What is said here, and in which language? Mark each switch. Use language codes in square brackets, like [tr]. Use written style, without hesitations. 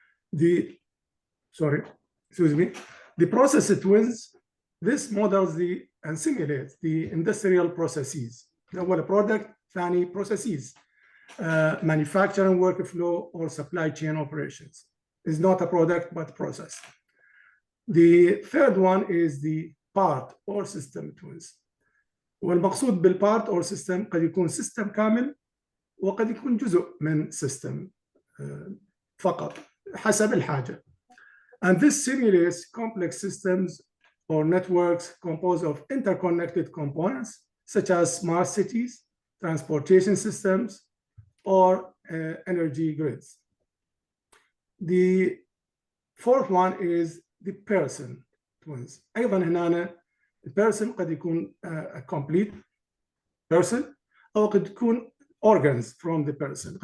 [en] The process twins, this models and simulates the industrial processes. أول product، ثاني processes, manufacturing workflow or supply chain operations. Is not a product but process. The third one is the part or system twins. [ar] والمقصود بالpart or system قد يكون system كامل وقد يكون جزء من system فقط حسب الحاجة. [en] And this simulates complex systems or networks composed of interconnected components, such as smart cities, transportation systems, or energy grids. The fourth one is the person twins. [ar] أيضا هنا البيرسون قد يكون [en] a complete person [ar] أو قد يكون [en] organs from the person.